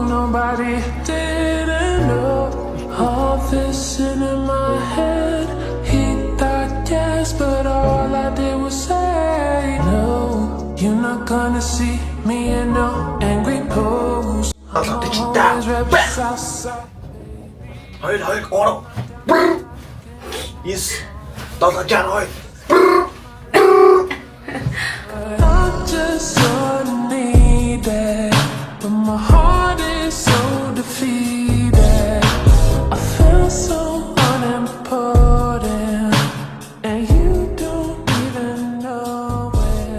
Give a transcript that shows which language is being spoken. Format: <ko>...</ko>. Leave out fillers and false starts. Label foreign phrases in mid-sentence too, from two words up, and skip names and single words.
<en>Nobody didn't know all this in my head. He thought yes, but all I did was say no. You're not gonna see me in no angry pose. Always reps outside.</en> <mn>Хоёр ороо. Yes. Долоожаар хоёр.</mn> <en>I just wanna need that, but my heart is so defeated. I feel so unimportant, and you don't even know it.</en>